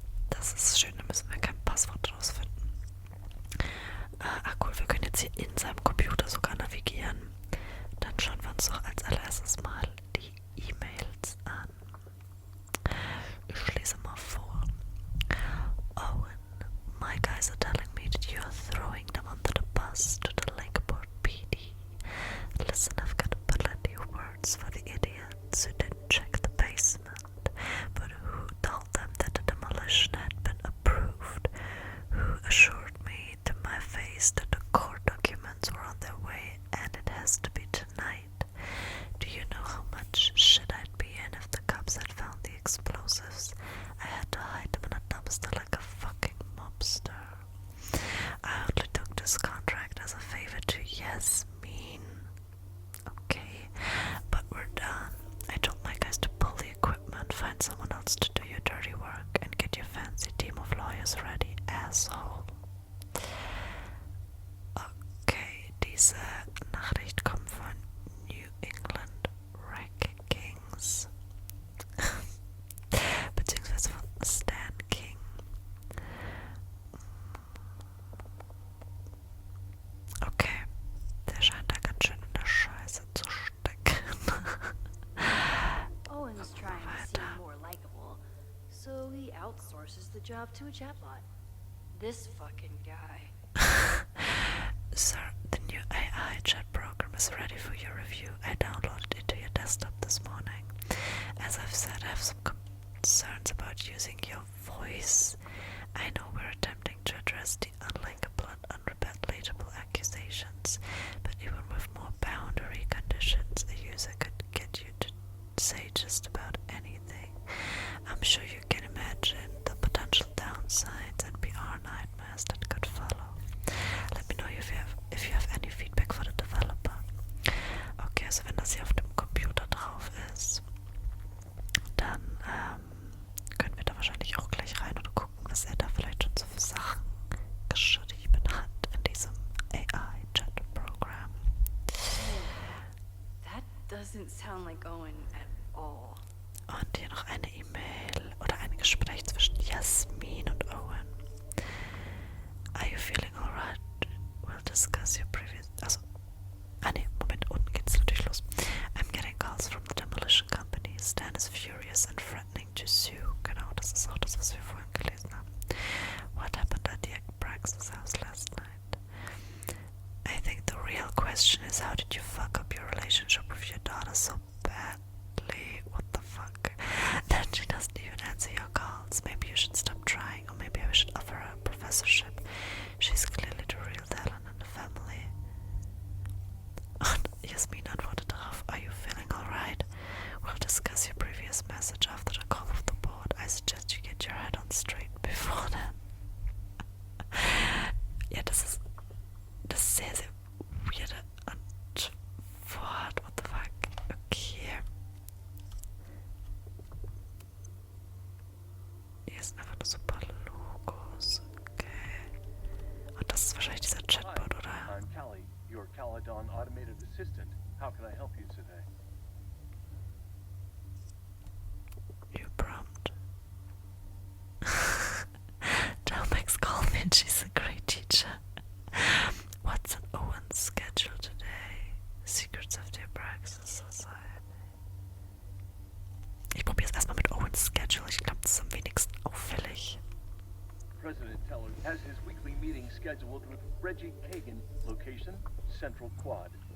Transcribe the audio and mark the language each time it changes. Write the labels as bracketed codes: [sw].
[de] Das ist schön, da müssen wir kein Passwort rausfinden. Cool, wir können jetzt hier in seinem Computer sogar navigieren. Dann schauen wir uns doch als allererstes mal die E-Mails an. Ich lese mal vor. [en] Owen, my guys are telling me that you are throwing them under the bus to the Lakeport PD. Listen, I've got plenty of words for the idiots who didn't check the basement, but who told them that the demolition had been approved, who assured me to my face that the court documents were on their way and it has to be tonight. Do you know how much shit I'd be in if the cops had found the explosives? I had to hide them in a dumpster like a fucking mobster. I only took this contract as a favor to Yasmin. Okay, but we're done. I told my guys to pull the equipment, find someone else to do your dirty work, and get your fancy team of lawyers ready, asshole. [de] Okay, diese Nachricht kommt von New England Rankings. Beziehungsweise von Stan King. Okay, der scheint da ganz schön in der Scheiße zu stecken. [en] Owen's trying to seem more likable, so he outsources the job to a chatbot. This fucking guy. Sir, the new AI chat program is ready for your review. I downloaded it to your desktop this morning. As I've said, I have some concerns about using your voice. I know we're attempting to address the unlinkable and unrelatable accusations, but even with more boundary conditions, a user could get you to say just about anything. I'm sure you can imagine the potential downsides and PR nightmares that could follow. Let me know if you have any feedback for the developer. [de] Okay, also wenn das hier auf dem Computer drauf ist, dann können wir da wahrscheinlich auch gleich rein oder gucken, was er da vielleicht schon so für Sachen geschrieben hat in diesem AI-Chat-Programm. [en] That doesn't sound like Owen at all. [de] Und hier noch eine E-Mail oder ein Gespräch zwischen Yasmin und Owen. [en] Are you feeling alright? We'll discuss your previous... [de] Also, Moment, unten geht's natürlich los. [en] I'm getting calls from the demolition company. Stan is furious and threatening to sue. [de] Genau, das ist auch das, was wir vorhin gelesen haben. [en] What happened at the Brax's house last night? I think the real question is, how did you fuck up your relationship with your daughter so badly? What the fuck? That she doesn't even answer your calls. Maybe you should stop trying, or maybe I should offer her a professorship. She's clearly the real talent in the family. [de] Und Yasmin antwortet darauf, [en] are you feeling alright? We'll discuss your previous message after the call of the board. I suggest you get your head on straight before then. [de] Ja, das ist sehr, sehr weirde Antwort. [en] What the fuck? [de] Okay. Hier sind einfach nur so ein paar Logos. Okay. Und das ist wahrscheinlich dieser Chatbot, oder? [en] I'm Callie, your Caledon automated assistant. How can I help you today? New prompt. Tell Max Coleman she's a great teacher. What's on Owen's schedule today? Secrets of the Abraxas Society. [de] Ich probiere es erstmal mit Owens Schedule. Ich glaube, das ist am wenigsten auffällig. [en] President Teller has his weekly meeting scheduled with Reggie Kagan, location Central Quad.